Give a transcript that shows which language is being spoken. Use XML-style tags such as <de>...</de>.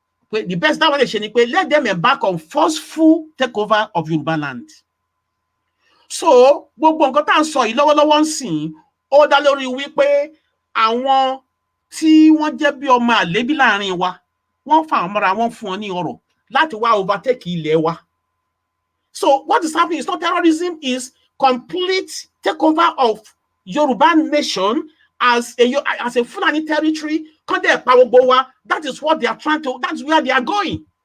<en>The best that</en> <yo>lè ṣe ni pé</yo> <en>let them embark on forceful takeover of Yoruba land.</en> <yo>So gbogbo nǹkan tá à ń sọ yìí lọ́wọ́lọ́wọ́ ń sìn ó dá lórí wípé àwọn tí wọ́n jẹ́ bí ọmọ àlébí láàrin wa wọ́n fa àwọn mọ́ra wọn fún ọ ní ọrọ̀ láti wá overtake ilẹ̀ wa.</yo> <en>So what is happening is not terrorism, is complete takeover of Yoruba nation as a Fulani territory.</en> <yo>Kan dẹ̀ pa gbogbo wa.</yo> <en>That is what they are trying to, that's where they are going.</en>